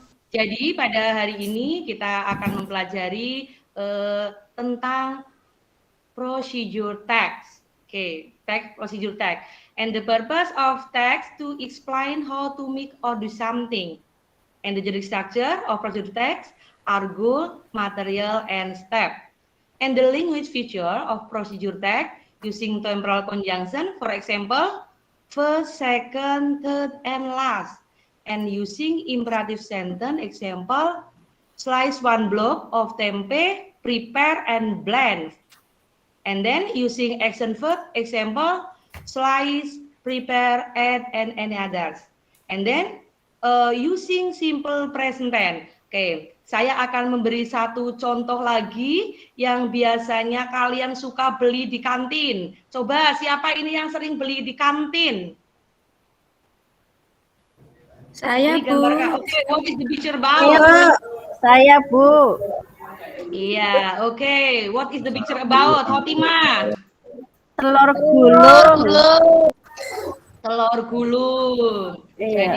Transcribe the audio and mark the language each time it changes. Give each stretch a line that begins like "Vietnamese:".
Indonesian: Jadi pada hari ini kita akan mempelajari tentang procedure text. Text procedure text.
English: And the purpose of text to explain how to make or do something. And the general structure of procedure text are goal, material, and step. And the language feature of procedure text using temporal conjunction, for example, first, second, third, and last. And using imperative sentence, example, slice one block of tempe, prepare and blend. And then using action verb, example, slice, prepare, add, and any others. And then using simple present tense.
Indonesian: Oke, saya akan memberi satu contoh lagi yang biasanya kalian suka beli di kantin. Coba, siapa ini yang sering beli di kantin? Saya, Ini Bu.
English: Oke, what is the picture about?
Indonesian: Saya, Bu. Iya, oke.
English: What is the picture about, Hotima?
Indonesian: Telur gulung. Telur gulung. Iya,